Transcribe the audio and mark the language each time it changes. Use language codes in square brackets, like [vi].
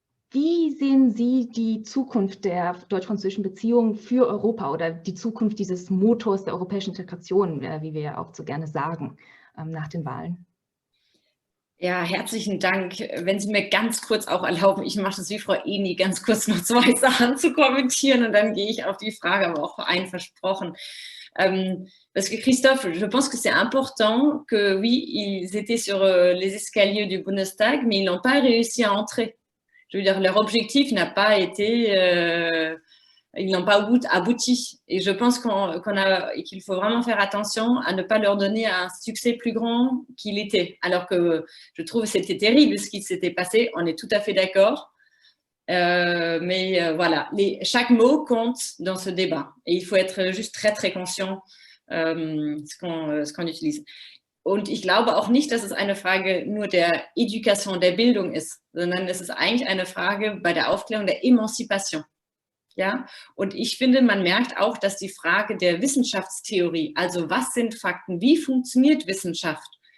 [de] Wie sehen Sie die Zukunft der deutsch-französischen Beziehungen für Europa oder die Zukunft dieses Motors der europäischen Integration, wie wir ja auch so gerne sagen, nach den Wahlen? Ja, herzlichen Dank. Wenn Sie mir ganz kurz auch erlauben, ich mache das wie Frau Eni, ganz kurz noch 2 Sachen zu kommentieren und dann gehe ich auf die Frage aber auch ein, versprochen. [fr] Parce que Christophe, je pense que c'est important que oui, ils étaient sur les escaliers du Bundestag, mais ils n'ont pas réussi à entrer. Je veux dire, leur objectif n'a pas été... ils n'ont pas abouti. Et je pense qu'il faut vraiment faire attention à ne pas leur donner un succès plus grand qu'il était. Alors que je trouve que c'était terrible ce qui s'était passé, on est tout à fait d'accord. Mais voilà, chaque mot compte dans ce débat. Et il faut être juste très, très conscient ce qu'on utilise. [de] Und ich glaube auch nicht, dass es eine Frage nur der Education, der Bildung ist, sondern es ist eigentlich eine Frage bei der Aufklärung der Emanzipation. Ja, und ich finde, man merkt auch, dass die Frage der Wissenschaftstheorie, also was sind Fakten, wie funktioniert Wissenschaft?